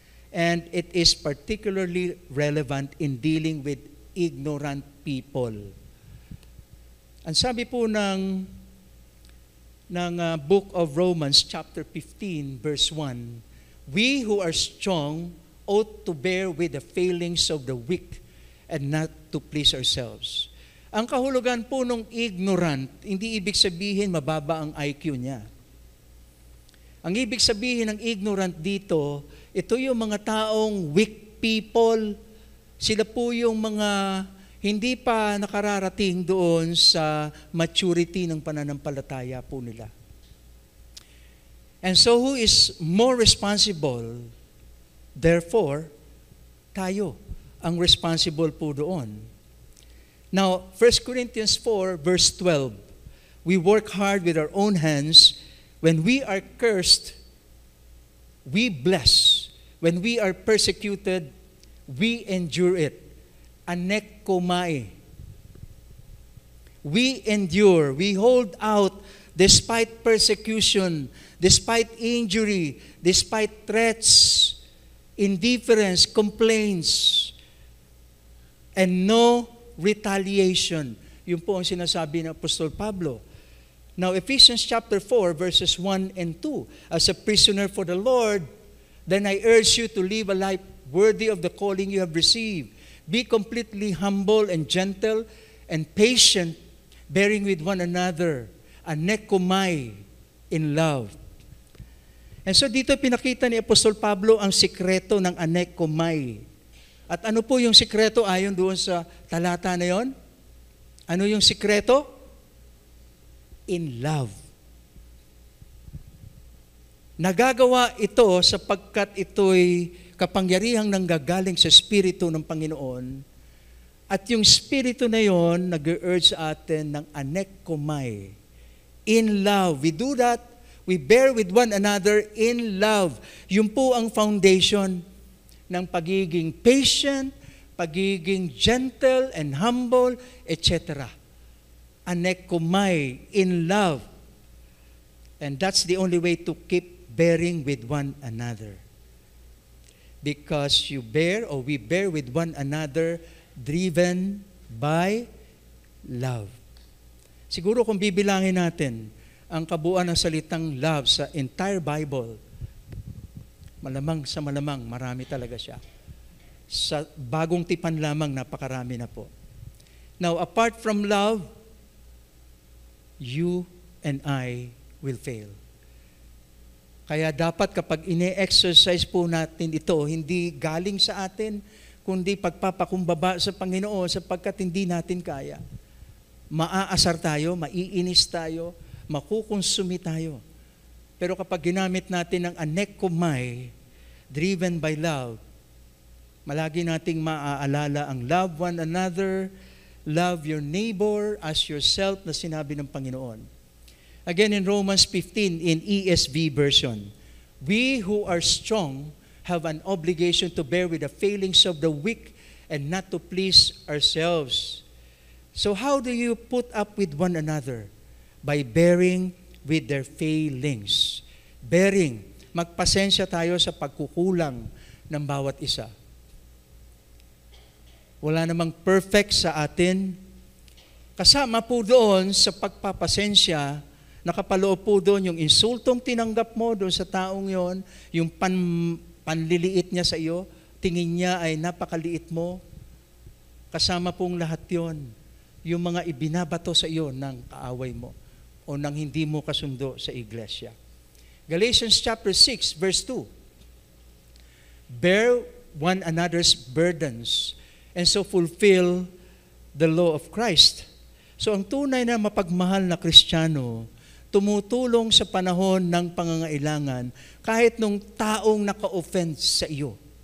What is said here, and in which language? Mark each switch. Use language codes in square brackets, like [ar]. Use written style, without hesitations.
[en] And it is particularly relevant in dealing with ignorant people. [tl] Ang sabi po ng [en] Book of Romans, chapter 15, verse 1, we who are strong ought to bear with the failings of the weak and not to please ourselves. [tl] Ang kahulugan po ng ignorant, hindi ibig sabihin mababa ang IQ niya. Ang ibig sabihin ng ignorant dito, ito yung mga taong weak people. Sila po yung mga hindi pa nakararating doon sa maturity ng pananampalataya po nila. [en] And so who is more responsible? Therefore, [tl] tayo ang responsible po doon. [en] Now, 1 Corinthians 4, verse 12, we work hard with our own hands. When we are cursed, we bless. When we are persecuted, we endure it. Anekomai. We endure, we hold out despite persecution, despite injury, despite threats, indifference, complaints, and no retaliation. [tl] Yun po ang sinasabi ng Apostol Pablo. [en] Now, Ephesians chapter 4, verses 1 and 2, as a prisoner for the Lord, then I urge you to live a life worthy of the calling you have received. Be completely humble and gentle and patient, bearing with one another, anekomai, in love. [tl] And so dito pinakita ni Apostol Pablo ang sikreto ng anekomai. At ano po yung sikreto ayon doon sa talata na yon? Ano yung sikreto? [en] In love. [tl] Nagagawa ito sapagkat ito'y kapangyarihang nanggagaling sa Espiritu ng Panginoon. At yung Espiritu na yon nag-urge sa atin ng anekomai. [en] In love. We do that. We bear with one another in love. [tl] Yun po ang foundation. ng pagiging patient, pagiging [en] gentle and humble, [tl] etc. [en] Anekomai, in love. And that's the only way to keep bearing with one another. Because you bear, or we bear with one another, driven by love. [tl] Siguro kung bibilangin natin ang kabuuan ng salitang love sa entire Bible, malamang marami talaga siya. Sa bagong tipan lamang, napakarami na po. [en] Now, apart from love, you and I will fail. [tl] Kaya dapat kapag ine-exercise po natin ito, hindi galing sa atin, kundi pagpapakumbaba sa Panginoon sapagkat hindi natin kaya. Maaasar tayo, maiinis tayo, makukonsumi tayo. Pero kapag ginamit natin ang anekomai, driven by love, malagi nating maaalala ang [en] love one another, love your neighbor as yourself [tl] na sinabi ng Panginoon. [en] Again, in Romans 15, in ESV version, we who are strong have an obligation to bear with the failings of the weak and not to please ourselves. So how do you put up with one another? By bearing with their failings. [tl] Bearing, magpasensya tayo sa pagkukulang ng bawat isa. Wala namang perfect sa atin. Kasama po doon sa pagpapasensya, nakapaloob po doon yung insultong tinanggap mo doon sa taong yon, yung panliliit niya sa iyo, tingin niya ay napakaliit mo. Kasama pong lahat yon, yung mga ibinabato sa iyo ng kaaway mo o ng hindi mo kasundo sa iglesia. [en] Galatians chapter 6, verse 2. Bear one another's burdens and so fulfill the law of Christ. [tl] So ang tunay na mapagmahal na Kristiyano, tumutulong sa panahon ng pangangailangan kahit nung taong naka-offense sa iyo.